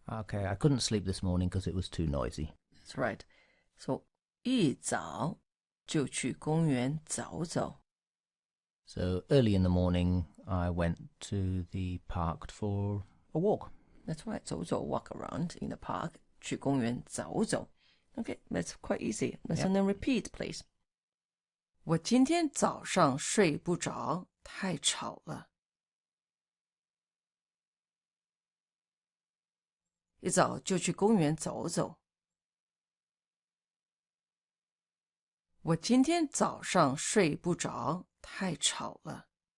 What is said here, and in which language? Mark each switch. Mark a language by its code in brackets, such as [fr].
[en] Okay, I couldn't sleep this morning because it was too noisy. That's right. [zh] So 一早就去公园走走。 [en] So early in the morning, I went to the park for a walk. That's right. 走走 walk around in the park. [zh] 去公园走走。 [en] Okay, that's quite easy. Listen and repeat, please. [zh] 我今天早上睡不着，太吵了。一早就去公园走走。我今天早上睡不着，太吵了。